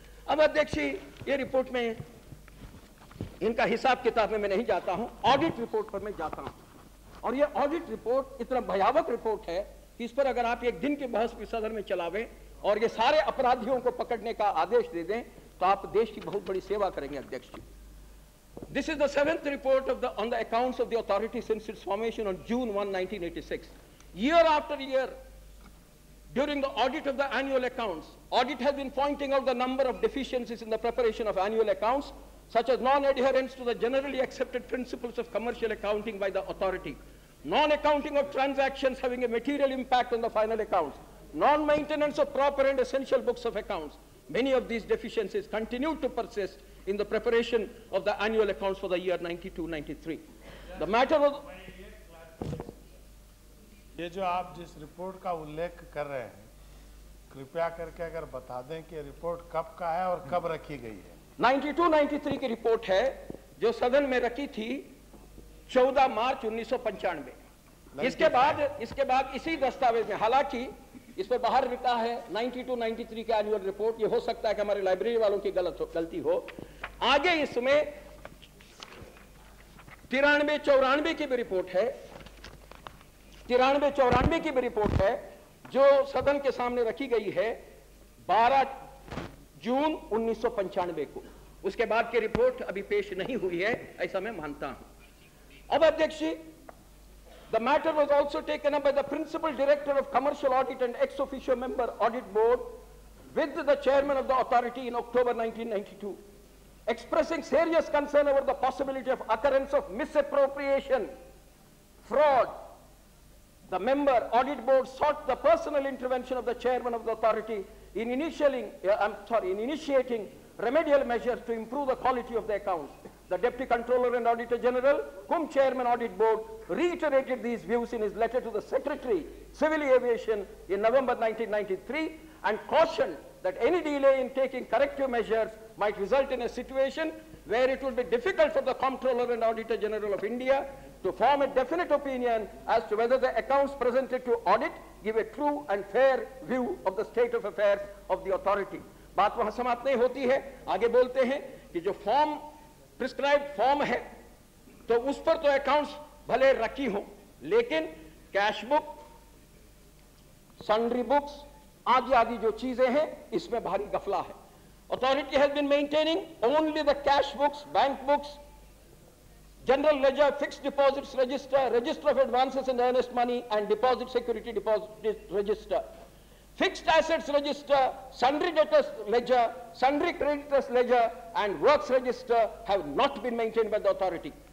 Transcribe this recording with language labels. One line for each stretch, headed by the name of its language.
Hindi: अब अध्यक्ष, ये रिपोर्ट में इनका हिसाब किताब में मैं नहीं जाता हूं, ऑडिट रिपोर्ट पर मैं जाता हूं। और ये ऑडिट रिपोर्ट इतना भयावह रिपोर्ट है कि इस पर अगर आप 1 दिन के बहस सदन में चलावें और ये सारे अपराधियों को पकड़ने का आदेश दे दें तो आप देश की बहुत बड़ी सेवा करेंगे अध्यक्ष जी।
English: This is the 7th report on the accounts of the authority since its formation on June 1, 1986. Year after year, during the audit of the annual accounts, audit has been pointing out the number of deficiencies in the preparation of annual accounts, such as non-adherence to the generally accepted principles of commercial accounting by the authority, non-accounting of transactions having a material impact on the final accounts, non-maintenance of proper and essential books of accounts. Many of these deficiencies continue to persist in the preparation of the annual accounts for the year 92-93. The matter was...
Hindi: ये जो आप जिस report का उल्लेख कर रहे हैं, कृपया करके अगर बता दें कि रिपोर्ट कब का है और कब रखी गई है। 92-93 की रिपोर्ट है जो सदन में रखी थी 14 मार्च 1995। इसके बाद इसी दस्तावेज में, हालांकि इस पर बाहर लिखा है 92-93 के एनुअल रिपोर्ट, ये हो सकता है कि हमारे लाइब्रेरी वालों की गलती हो। आगे इसमें 93-94 की भी रिपोर्ट है, 93-94 की भी रिपोर्ट है जो सदन के सामने रखी गई है 12 जून 1995 को। उसके बाद की रिपोर्ट अभी पेश नहीं हुई है, ऐसा मैं मानता हूं। अब अध्यक्ष जी,
English: the matter was also taken up by the principal director of commercial audit and ex officio member audit board with the chairman of the authority in October 1992, expressing serious concern over the possibility of occurrence of misappropriation, fraud. The member audit board sought the personal intervention of the chairman of the authority in initiating remedial measures to improve the quality of the accounts. The Deputy Controller and Auditor General, cum Chairman Audit Board, reiterated these views in his letter to the Secretary, Civil Aviation, in November 1993, and cautioned that any delay in taking corrective measures might result in a situation where it would be difficult for the Comptroller and Auditor General of India to form a definite opinion as to whether the accounts presented to audit give a true and fair view of the state of affairs of the authority.
Hindi: बात वहां समाप्त नहीं होती है, आगे बोलते हैं कि जो फॉर्म प्रिस्क्राइब्ड फॉर्म है तो उस पर तो अकाउंट्स भले रखी हो, लेकिन कैश बुक, सन्ड्री बुक्स आदि आदि जो चीजें हैं इसमें भारी गफला है।
English: Authority has been maintaining only the cash books, bank books, general ledger, fixed deposits register, register of advances and earnest money, and deposit security deposit register. Fixed assets register, sundry debtors ledger, sundry creditors ledger, and works register have not been maintained by the authority.